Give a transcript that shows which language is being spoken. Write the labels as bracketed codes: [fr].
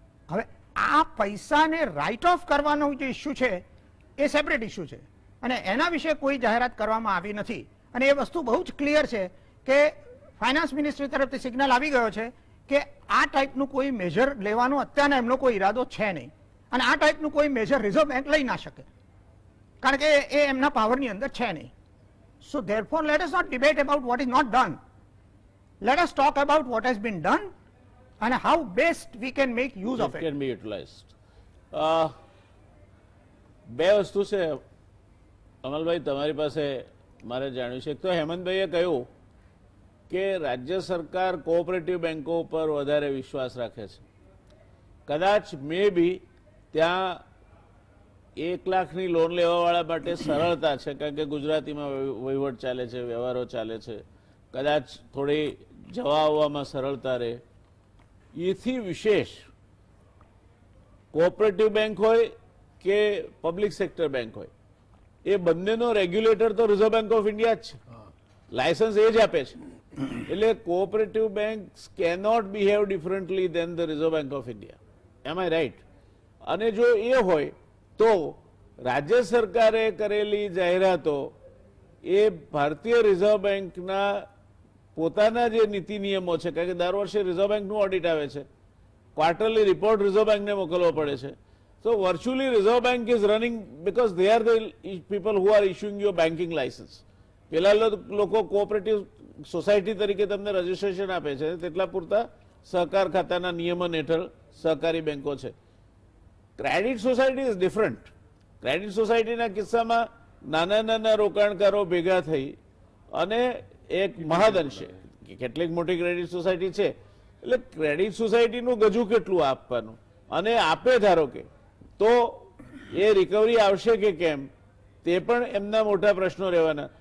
[gu] હવે આ પૈસાને રાઇટ ઓફ કરવાનો જે ઇસ્યુ છે એ સેપરેટ ઇસ્યુ છે અને એના વિશે કોઈ જાહેરાત કરવામાં આવી નથી. અને એ વસ્તુ બહુ જ ક્લિયર છે કે ફાઇનાન્સ મિનિસ્ટ્રી તરફથી સિગ્નલ આવી ગયો છે કે આ ટાઈપનું કોઈ મેજર લેવાનો અત્યારનો એમનો કોઈ ઈરાદો છે નહીં અને આ ટાઈપનું કોઈ મેજર રિઝર્વ બેંક લઈ ના શકે કારણ કે એ એમના પાવરની અંદર છે નહીં. [en] So therefore let us not debate about what is not done. Let us talk about what has been done and how best we can make use of It it. can be utilized. [gu] બે વસ્તુ છે અમલભાઈ, તમારી પાસે મારે જાણ્યું છે. એક તો હેમંતભાઈએ કહ્યું કે રાજ્ય સરકાર કોઓપરેટિવ બેંકો ઉપર વધારે વિશ્વાસ રાખે છે. કદાચ મે બી ત્યાં 1 લાખની લોન લેવાવાળા માટે સરળતા છે કારણ કે ગુજરાતીમાં વહીવટ ચાલે છે, વ્યવહારો ચાલે છે, કદાચ થોડી જવા આવવામાં સરળતા રહે. એથી વિશેષ કોઓપરેટિવ બેંક હોય કે પબ્લિક સેક્ટર બેંક હોય એ બંનેનો રેગ્યુલેટર તો રિઝર્વ બેંક ઓફ ઇન્ડિયા જ છે, લાયસન્સ એ જ આપે છે. એટલે [en] Cooperative banks cannot behave differently than the Reserve Bank of India. Am I right? [gu] અને જો એ હોય તો રાજ્ય સરકારે કરેલી જાહેરાતો એ ભારતીય રિઝર્વ બેંકના પોતાના જે નીતિ નિયમો છે, કારણ કે દર વર્ષે રિઝર્વ બેંકનું ઓડિટ આવે છે, ક્વાર્ટરલી રિપોર્ટ રિઝર્વ બેંકને મોકલવો પડે છે. [en] So virtually Reserve Bank is running because they are the people who are issuing your banking license. [gu] પેલા લોકો કોઓપરેટિવ સોસાયટી તરીકે તમને રજીસ્ટ્રેશન આપે છે, તેટલા પૂરતા સહકાર ખાતાના નિયમન હેઠળ સહકારી બેંકો છે. [en] Credit society is different. [gu] Credit સોસાયટીના કિસ્સામાં નાના નાના રોકાણકારો ભેગા થઈ અને એક મહદઅંશે કેટલીક મોટી ક્રેડિટ સોસાયટી છે એટલે ક્રેડિટ સોસાયટીનું ગજુ કેટલું આપવાનું અને આપે ધારો કે તો એ રિકવરી આવશે કે કેમ તે પણ એમના મોટા પ્રશ્નો રહેવાના.